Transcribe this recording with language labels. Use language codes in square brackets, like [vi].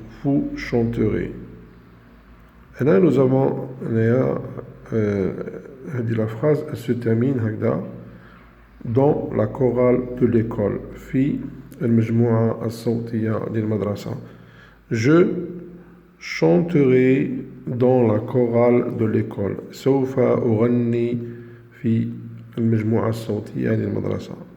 [fr] Vous chanterez. Et là, nous avons la phrase, elle se termine dans la chorale de l'école. [ar] في المجموعة الصوتية للمدرسة. [fr] Je chanterai dans la chorale de l'école. [ar] سوف أغني في المجموعة الصوتية للمدرسة.